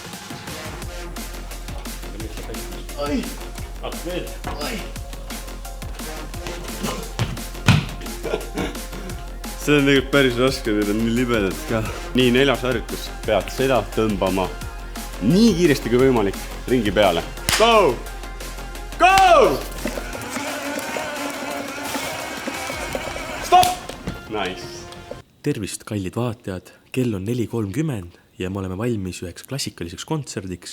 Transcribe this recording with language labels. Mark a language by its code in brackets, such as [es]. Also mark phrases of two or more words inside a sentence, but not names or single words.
[et] Ai! Hakk veel. Ai! See on tegelikult päris raske, need on nii libedad ka. Nii 4. harjutus pead seda tõmbama nii kiiresti kui võimalik ringi peale. [en] Go! Go! Stop! Nice! [et] Tervist, kallid vaatajad! Kell on 4:30 ja me oleme valmis üheks klassikaliseks kontserdiks.